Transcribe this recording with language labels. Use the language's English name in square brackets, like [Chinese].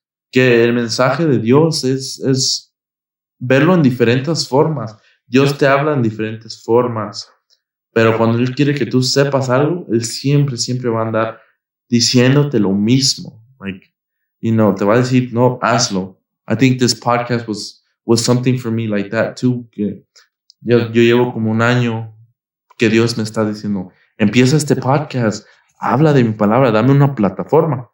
[Spanish] Que el mensaje de Dios es verlo en diferentes formas. Dios te habla en diferentes formas, pero cuando Él quiere que tú sepas algo, Él siempre va a andar diciéndote lo mismo. Like, te va a decir, no, hazlo. [English] I think this podcast was something for me like that too. [Spanish] Que yo llevo como un año que Dios me está diciendo, empieza este podcast, habla de mi palabra, dame una plataforma.